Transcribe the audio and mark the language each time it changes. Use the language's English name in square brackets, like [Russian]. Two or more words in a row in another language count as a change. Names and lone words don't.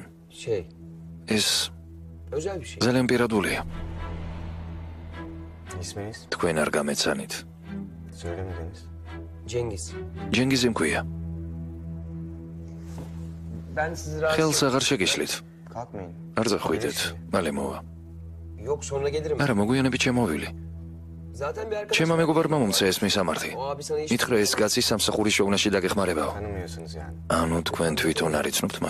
[Turkish] Şey, [Georgian] ეს [Turkish] özel bir şey. [Georgian] ძალიან პირადულია. [Turkish] İsminiz? [Georgian] თქვენ არ გამეცანით. [Turkish] Söylemediniz. Cengiz. [Georgian] ჯენგიზი მქვია. [Turkish] Ben sizi rahatsız... [Georgian] ხელს აღარ შეგიშლით. [Turkish] Kalkmayın. [Georgian] არ ზახვიდეთ. მალე მოვა. [Turkish] Yok sonra gelirim. [Georgian] არა, მოგვიანებით შემოვილი. [Turkish] Zaten bir arkadaş... [Georgian] ჩემმა მეგობარმა მომცა ეს მისამართი. [Turkish] O abi sana hiç [Georgian] მითხრა ეს კაცი სამსახურის შოვნაში დაგეხმარებაო. [Turkish] tanımıyorsunuz yani. [Georgian] ანუ თქვენ თვითონ არ იცნობთ მას?